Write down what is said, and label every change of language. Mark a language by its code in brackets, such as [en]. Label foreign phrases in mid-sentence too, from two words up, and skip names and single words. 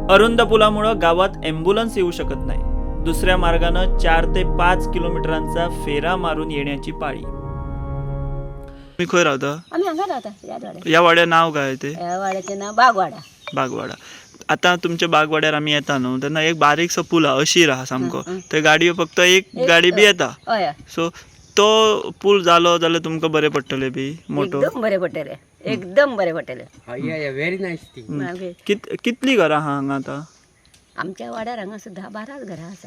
[mr] अरुंद पुलामुळे गावात ॲम्ब्युलन्स येऊ शकत नाही। दुसऱ्या मार्गानं 4 ते 5 किलोमीटरांचा फेरा मारून येण्याची पाळी। [kok] मी खय राहता? आम्ही हांगा राहता या वाड्या नाव काय ते? या वाड्याचे नाव बागवाडा। बागवाडा। आता तुमच्या बागवाड्यार आम्ही येता न्हू तेन्ना एक बारीकसो पूल हा अशीर आहा सामको। थंय गाडयो फक्त एक गाडी बी येता। हय सो तो पूल जालो जाल्यार तुमकां बरें पडटलें बी मोठो। एकदम बरे पडटले, एकदम बरे पडटले। [en] very nice thing. [kok] मागीर कितली घरां आहा हांगा आता? आमच्या वाड्यार हांगा सुद्धा 12 घरां आसा।